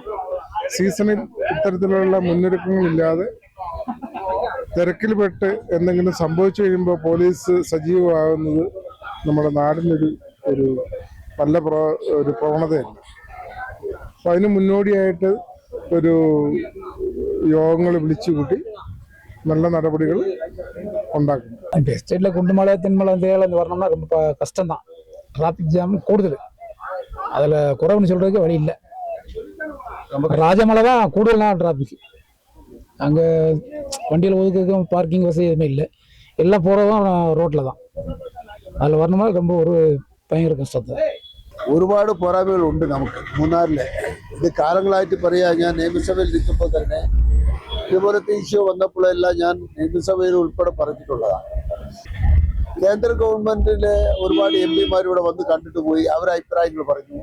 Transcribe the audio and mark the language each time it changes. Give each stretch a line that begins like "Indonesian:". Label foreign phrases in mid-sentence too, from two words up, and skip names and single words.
Malayalam: സീസണിൽ ഇത്തരത്തിലുള്ള മുന്നൊരുക്കങ്ങളില്ലാതെ തിരക്കിൽപ്പെട്ട് എന്തെങ്കിലും സംഭവിച്ചു കഴിയുമ്പോൾ പോലീസ് സജീവമാകുന്നത് നമ്മുടെ നാടിനൊരു നല്ല ഒരു പ്രവണതയല്ല. അപ്പം അതിന് മുന്നോടിയായിട്ട് ഒരു യോഗങ്ങൾ വിളിച്ചുകൂട്ടി
Tamil: நல்ல நடவடிக்கைகள் உண்டாக்கும். இப்போ எஸ்டேட்டில் குண்டுமலை தென்மலை தேவைன்னு வரணும்னா ரொம்ப கஷ்டம்தான். டிராஃபிக் ஜாம் கூடுதல், அதில் குறைவுன்னு சொல்கிறதுக்கு வழி இல்லை. ராஜமலை தான் கூடுதலான டிராஃபிக். அங்கே வண்டியில் ஒதுக்கிறதுக்கும் பார்க்கிங் வசதி எதுவுமே இல்லை. எல்லாம் போகிறதும் ரோட்டில் தான். அதில் வரணும்னா ரொம்ப ஒரு
Malayalam: ഭയങ്കര കഷ്ടത്തെ. ഒരുപാട് പോരായ്മകളുണ്ട് നമുക്ക് മൂന്നാറിൽ. ഇത് കാലങ്ങളായിട്ട് പറയാ. ഞാൻ നിയമസഭയിൽ നിൽക്കുമ്പോൾ തന്നെ ഇതുപോലത്തെ ഇഷ്യൂ വന്നപ്പോഴെല്ലാം ഞാൻ നിയമസഭയിൽ ഉൾപ്പെടെ പറഞ്ഞിട്ടുള്ളതാണ്. കേന്ദ്ര ഗവൺമെന്റിലെ ഒരുപാട് MP ഇവിടെ വന്ന് കണ്ടിട്ട് പോയി, അവരുടെ അഭിപ്രായങ്ങൾ പറഞ്ഞു.